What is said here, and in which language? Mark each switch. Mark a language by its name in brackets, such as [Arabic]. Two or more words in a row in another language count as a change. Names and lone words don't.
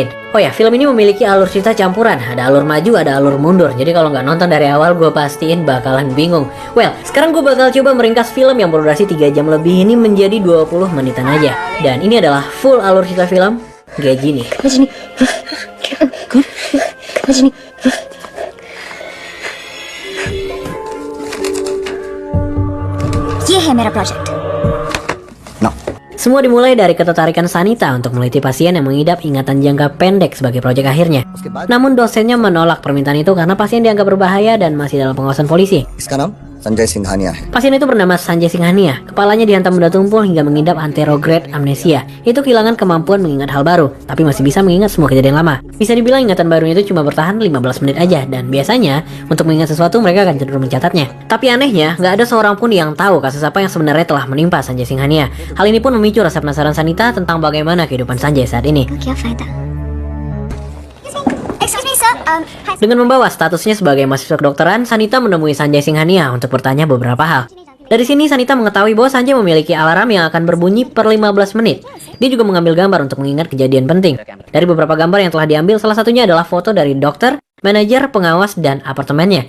[Indonesian] Oh ya, film ini memiliki alur cerita campuran. Ada alur maju, ada alur mundur. Jadi kalau nggak nonton dari awal, gue pastiin bakalan bingung. Well, sekarang gue bakal coba meringkas film yang berdurasi 3 jam lebih ini menjadi 20 menitan aja. Dan ini adalah full alur cerita film Gajini. Gajini. [Hindi] ये है मेरा प्रोजेक्ट। [Indonesian] Semua dimulai dari ketertarikan Sanita untuk meneliti pasien yang mengidap ingatan jangka pendek sebagai proyek akhirnya. Namun dosennya menolak permintaan itu karena pasien dianggap berbahaya dan masih dalam pengawasan polisi. [Hindi] इसका नाम संजय सिंघानिया है। [Indonesian] Pasien itu bernama Sanjay Singhania. Kepalanya dihantam benda tumpul hingga mengidap [English] anterograde amnesia. [Indonesian] Itu kehilangan kemampuan mengingat hal baru, tapi masih bisa mengingat semua kejadian lama. Bisa dibilang ingatan barunya itu cuma bertahan 15 menit aja, dan biasanya untuk mengingat sesuatu mereka akan cenderung mencatatnya. Tapi anehnya, nggak ada seorang pun yang tahu kasus apa yang sebenarnya telah menimpa Sanjay Singhania. Hal ini pun memicu rasa penasaran Sanita tentang bagaimana kehidupan Sanjay saat ini. [Hindi] क्या फायदा? [English] Excuse me sir. [Indonesian] Dengan membawa statusnya sebagai mahasiswa kedokteran, Sanita menemui Sanjay Singhania untuk bertanya beberapa hal. Dari sini Sanita mengetahui bahwa Sanjay memiliki alarm yang akan berbunyi per 15 menit. Dia juga mengambil gambar untuk mengingat kejadian penting. Dari beberapa gambar yang telah diambil, salah satunya adalah foto dari dokter, manajer, pengawas, dan apartemennya.